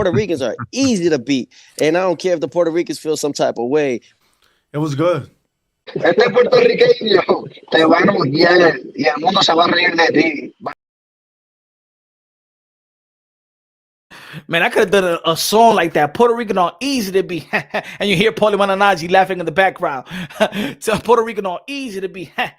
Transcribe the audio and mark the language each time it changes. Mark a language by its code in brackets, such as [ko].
[en] And I don't care if the Puerto Ricans feel some type of way. It was good. [es] Este puertorriqueño te va a odiar y el mundo se va a reír de ti. [en] Man, I could have done a song like that. Puerto Rican are easy to be. And you hear Paulie Mananaji laughing in the background. Puerto Rican are easy to be.